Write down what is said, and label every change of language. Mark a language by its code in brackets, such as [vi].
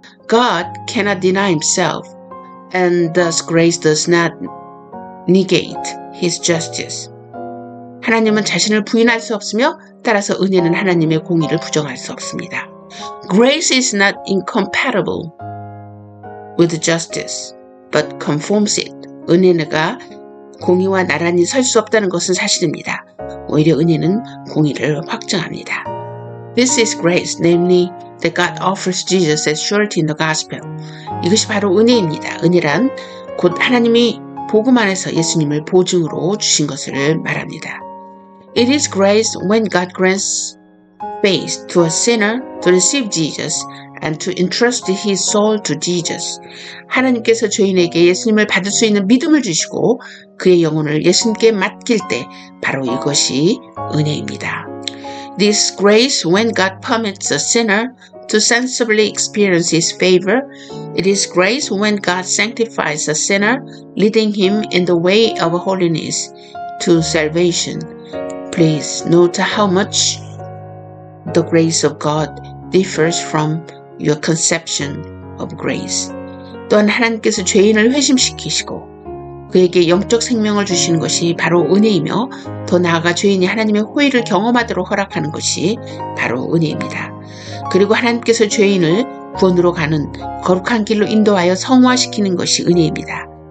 [en] God cannot deny himself, and thus grace does not negate his justice. [ko] 하나님은 자신을 부인할 수 없으며 따라서 은혜는 하나님의 공의를 부정할 수 없습니다. [en] Grace is not incompatible with justice, but conforms it. [ko] 은혜가 공의와 나란히 설 수 없다는 것은 사실입니다. 오히려 은혜는 공의를 확증합니다. [en] This is grace, namely that God offers Jesus as surety in the gospel. [ko] 이것이 바로 은혜입니다. 은혜란 곧 하나님이 복음 안에서 예수님을 보증으로 주신 것을 말합니다. [en] It is grace when God grants faith to a sinner to receive Jesus and to entrust his soul to Jesus. [ko] 하나님께서 죄인에게 예수님을 받을 수 있는 믿음을 주시고 그의 영혼을 예수님께 맡길 때 바로 이것이 은혜입니다. [en] This grace when God permits a sinner to sensibly experience his favor. It is grace when God sanctifies a sinner, leading him in the way of holiness to salvation. Please note how much the grace of God differs from your conception of grace. [ko] 또한 하나님께서 죄인을 회심시키시고 그에게 영적 생명을 주시는 것이 바로 은혜이며 더 나아가 죄인이 하나님의 호의를 경험하도록 허락하는 것이 바로 은혜입니다. 그리고 하나님께서 죄인을 구원으로 가는 거룩한 길로 인도하여 성화시키는 것이 은혜입니다.